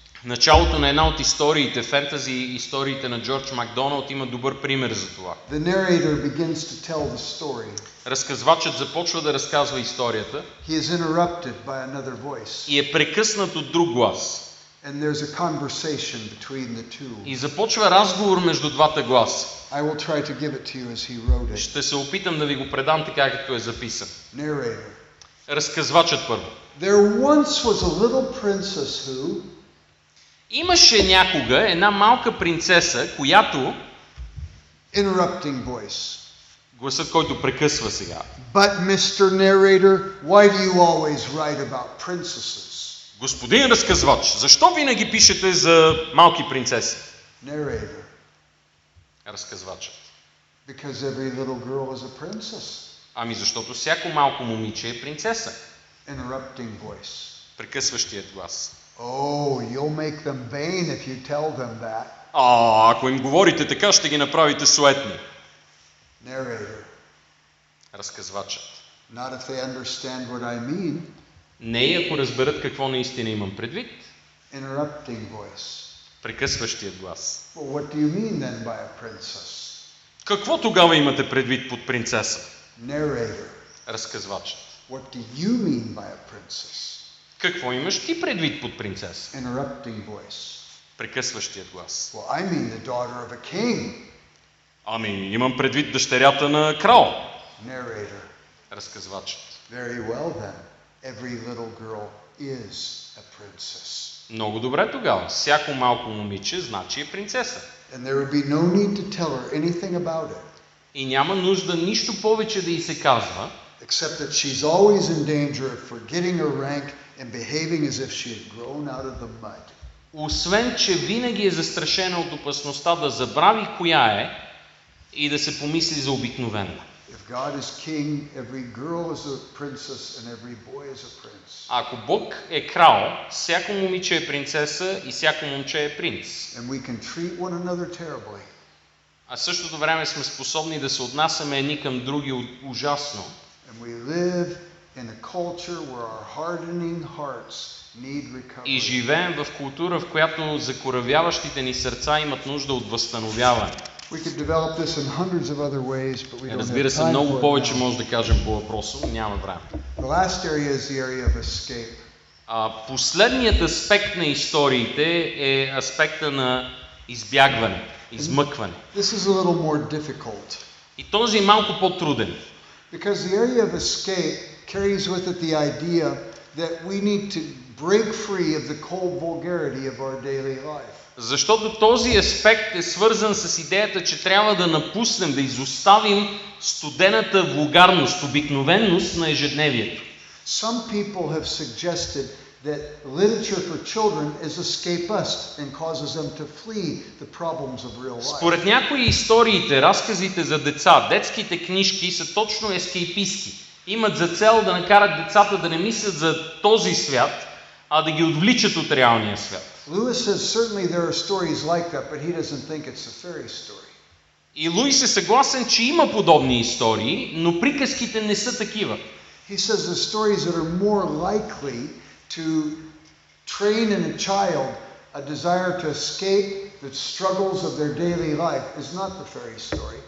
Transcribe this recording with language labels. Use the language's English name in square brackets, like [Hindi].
[Bulgarian] В началото на една от историите, фентази историите на Джордж Макдоналд, има добър пример за това. [English] The narrator begins to tell the story. [Bulgarian] Разказвачът започва да разказва историята [English] He is interrupted by another voice. [Bulgarian] и е прекъснат от друг глас. [English] And there's a conversation between the two. [Bulgarian] И започва разговор между двата гласа. [English] I will try to give it to you as he wrote it. [Bulgarian] Ще се опитам да ви го предам така, както е записан. [English] Narrator. [Bulgarian] Разказвачът първо. [English] There once was a little princess who... [Bulgarian] Имаше някога една малка принцеса, която... [English] Interrupting voice. [Bulgarian] Гласът, който прекъсва сега. [English] But Mr. Narrator, why do you always write about princesses? [Bulgarian] Господин разказвач, защо винаги пишете за малки принцеси? [English] Narrator. [Bulgarian] Разказвачът. [English] Because every little girl is a princess. [Bulgarian] Ами защото всяко малко момиче е принцеса. [English] Interrupting voice. [Bulgarian] Прекъсващият глас. [English] Oh, you'll make them vain if you tell them that. [Bulgarian] Ако им говорите така, ще ги направите суетни. [English] Narrator. [Bulgarian] Разказвачът. [English] Not if they understand what I mean. [Bulgarian] Не и ако разберат какво наистина имам предвид. [English] Interrupting voice. [Bulgarian] Прекъсващият глас. [English] Well, what do you mean then by a princess? [Bulgarian] Какво тогава имате предвид под принцеса? [English] Narrator. [Bulgarian] Разказвачът. [English] What do you mean by a princess? [Bulgarian] Какво имаш ти предвид под принцеса? [English] Interrupting voice. [Bulgarian] Прекъсващият глас. [English] Well, I mean the daughter of a king. [Bulgarian] Ами, имам предвид дъщерята на крал. [English] Narrator. [Bulgarian] Разказвачът. [English] Very well then. Every little girl is a princess. [Bulgarian] Много добре тогава. Всяко малко момиче значи е принцеса. [English] And there would be no need to tell her anything about it. [Bulgarian] И няма нужда нищо повече да й се казва, [English] Except that she's always in danger of forgetting her rank and behaving as if she had grown out of the mud. [Bulgarian] освен че винаги е застрашена от опасността да забрави коя е и да се помисли за обикновена. [English] If God is king, every girl is a princess and every boy is a prince. [Bulgarian] Ако Бог е крал, всяко момиче е принцеса и всяко момче е принц. [English] And we can treat one another terribly. [Bulgarian] А в същото време сме способни да се отнасяме едни към други ужасно. [English] And we live in a culture where our hardening hearts need recovery. [Bulgarian] И живеем в култура, в която закоравяващите ни сърца имат нужда от възстановяване. [English] We could develop this in hundreds of other ways, but we don't have [Bulgarian] Разбира се, [English] time [Bulgarian] много [English] for it [Bulgarian] повече [English] now. [Bulgarian] може да кажем по въпроса, но няма време. [English] The last area is the area of escape. [Bulgarian] Последният аспект на историите е аспекта на избягване, измъкване. [English] This is a little more difficult. [Bulgarian] И този е малко по-труден. [English] Because the area of escape carries with it the idea that we need to break free of the cold vulgarity of our daily life. [Bulgarian] Защото този аспект е свързан с идеята, че трябва да напуснем, да изоставим студената вулгарност, обикновеност на ежедневието. [English] Some people have suggested that literature for children is escapist and causes them to flee the problems of real life. [Bulgarian] Според някои историите, разказите за деца, детските книжки са точно ескейпистки. Имат за цел да накарат децата да не мислят за този свят, а да ги отвличат от реалния свят. [English] Lewis says certainly there are stories like that, but he doesn't think it's a fairy story. [Bulgarian] И Луис е съгласен, че има подобни истории, но приказките не са такива. [English] He says the stories that are more likely to train in a child a desire to escape the struggles of their daily life is not the fairy story.